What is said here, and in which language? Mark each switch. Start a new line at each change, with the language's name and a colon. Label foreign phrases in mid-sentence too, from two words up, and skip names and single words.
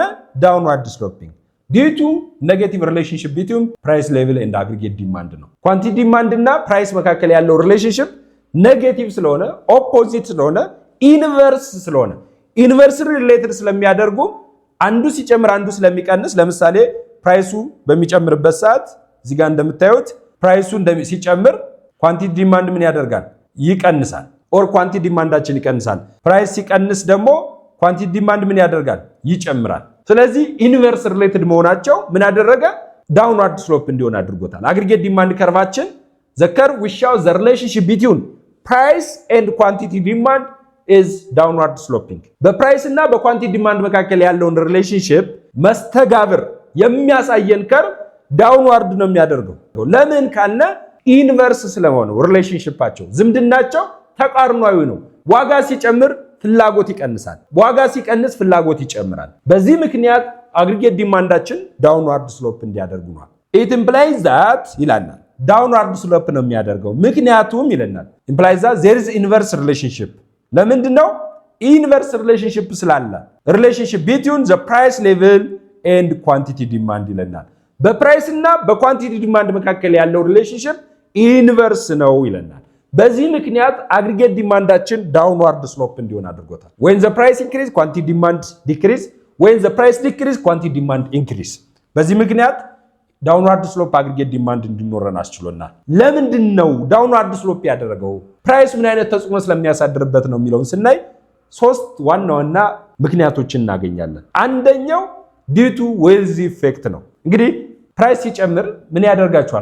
English: downward sloping due to negative relationship between price level and aggregate demand
Amharic: ነው።
English: quantity demand
Amharic: እና ፕራይስ መካከል ያለው ሪሌሽንሺፕ ኔጌቲቭ ስለሆነ፣ ኦፖዚት ስለሆነ፣ ኢንቨርስ ስለሆነ
English: inverse related
Amharic: ስለሚያደርጉ አንዱ ሲጨምር አንዱ ስለሚቀንስ፣ ለምሳሌ ፕራይሱ በሚጨምርበት ሰዓት እዚህ ጋር እንደምታዩት ፕራይሱ ሲጨምር
English: quantity demand
Amharic: ምን ያደርጋል? ይቀንሳል። ኦር ኳንቲቲ ዲማንዳችን ይቀንሳል። ፕራይስ ሲቀንስ ደግሞ
English: quantity demand
Amharic: ምን ያደርጋል? ይጨምራል። ስለዚህ
English: inverse related
Amharic: መሆናቸው ምን አደረገ?
English: downward slope
Amharic: እንዲሆን አድርጎታል።
English: aggregate demand ከርቫችን the curve which shows the relationship between price and quantity demand is downward sloping።
Amharic: በፕራይስ እና በኳንቲቲ ዲማንድ መካከል ያለውን ሪሌሽንሺፕ መስተጋብር የሚያሳየን
English: curve downward
Amharic: ነው የሚያደርገው። ለምን ካልነ ኢንቨርስ ስለሆነ ሪሌሽንሺፓቸው ዝምድናቸው ተቃርኗዊ ነው። ዋጋ ሲጨምር ፍላጎት ይቀንሳል፣ ዋጋ ሲቀንስ ፍላጎት ይጨምራል። በዚህ ምክንያት አግሪጌት ዲማንዳችን ዳውንዋርድ ስሎፕ እንዲያደርጉ ነው።
English: it implies that
Amharic: ይላናል
English: downward slope
Amharic: ነው የሚያደርገው። ምክንያቱም ይለናል
English: implies that there is inverse relationship።
Amharic: ለምንድን ነው?
English: inverse relationship
Amharic: ስላለ ሪሌሽንሺፕ
English: between the price level and quantity demand
Amharic: ይለናል። በፕራይስ እና በኳንቲቲ ዲማንድ መካከል ያለው ሪሌሽንሺፕ ኢንቨርስ ነው ይለናል። በዚህ ምክንያት አግሪጌት ዲማንዳችን
English: downward slope
Amharic: እንዲሆን አድርጎታል።
English: when the price increase quantity demand decrease, when the price decrease quantity demand increase።
Amharic: በዚህ ምክንያት
English: downward slope aggregate demand
Amharic: እንዲኖረን አስችሎናል። ለምንድን ነው
English: downward slope
Amharic: ያደረገው? ፕራይስ ምን አይነት ተጽዕኖ ስለሚያሳድርበት ነው የሚለውን ስናይ ሶስት ዋና ዋና ምክንያቶችን እናገኛለን። አንደኛው
English: due to wealth effect
Amharic: ነው። እንግዲህ ፕራይስ ሲጨምር ምን ያደርጋችኋል?